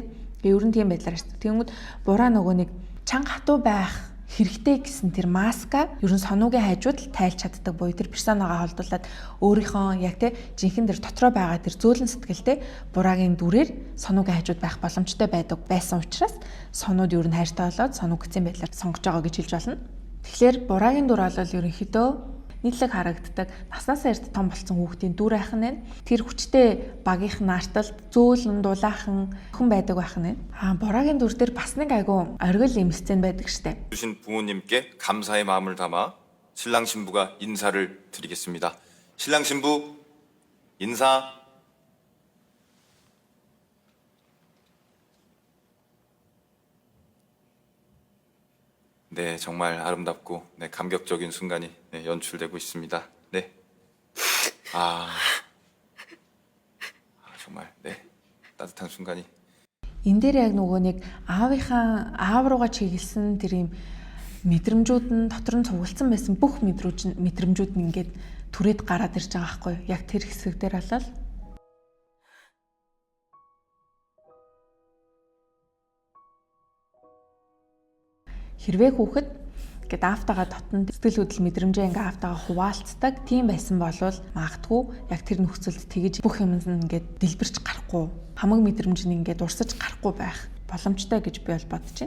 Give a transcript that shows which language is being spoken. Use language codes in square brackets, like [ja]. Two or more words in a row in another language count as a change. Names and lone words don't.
[mn] Тэгээ ер нь тийм байдлаар штэ. Тэнгүүд бураа нөгөө нэг чанга хатуу байх хэрэгтэй гэсэн тэр маска ер нь сонуугийн хажууд л тайлж чаддаг буюу тэр персонагаа холдуулаад өөрийнхөө яг тэ жинхэнэ тэр дотроо байгаа тэр зөөлөн сэтгэлтэй бураагийн дүрээр сонуугийн хажууд байх боломжтой байсан учраас сонууд ер нь хайртай болоод сонуу гэсэн байдлаар сонгож байгаа гэж хэлж болно. Тэгэхээр бураагийн дүр бол ерөнхийдөө нийтлэг харагддаг наснасаа эрт том болсон хүүхдийн дүр айхан байна. Тэр хүчтэй багийнх наарталд зөөлөн дулаахан охин байдаг байхан байна. Бораагийн дүр дээр бас нэг айгу оргил юм сцен байдаг штэ. [ko] 주신 부모님께 감사의 마음을 담아 신랑 신부가 인사를 드리겠습니다. 신랑 신부 인사. 네, 정말 아름답고 감격적인 순간이 연출되고 있습니다. 네. 정말 따뜻한 순간이. [mn] Энэ дээр яг нөгөө нэг аав руугаа чиглэсэн тэр юм мэдрэмжүүд нь дотор нь цугласан байсан бүх мэдрэмжүүд нь ингээд түрээд гараад ирж байгаа байхгүй юу? Яг тэр хэсэг дээр болол хэрвээ хүүхэд ингээд аавтайгаа дотн сэтгэл хөдлөл мэдрэмжээ ингээд аавтайгаа хуваалцдаг тийм байсан болвол магадгүй яг тэр нөхцөлд тэгж бүх юм ингээд дэлбэрч гарахгүй хамаг мэдрэмж нь ингээд урсаж гарахгүй байх боломжтой гэж би бол бодож байна.